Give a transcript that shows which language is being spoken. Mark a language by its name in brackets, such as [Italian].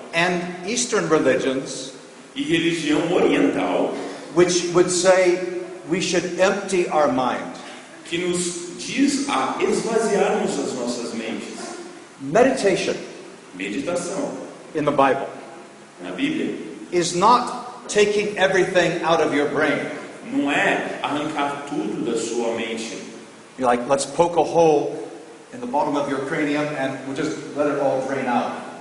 [English] and Eastern religions, [Portuguese] e religião oriental, [English] which would say we should empty our mind. [Portuguese] que nos diz a esvaziarmos as nossas mentes. [English] Meditation [Portuguese] Meditação, [English] in the Bible [Portuguese] na Bíblia, [English] is not taking everything out of your brain. [Portuguese] não é arrancar tudo da sua mente. [English] You're like, let's poke a hole in the bottom of your cranium and we'll just let it all drain out.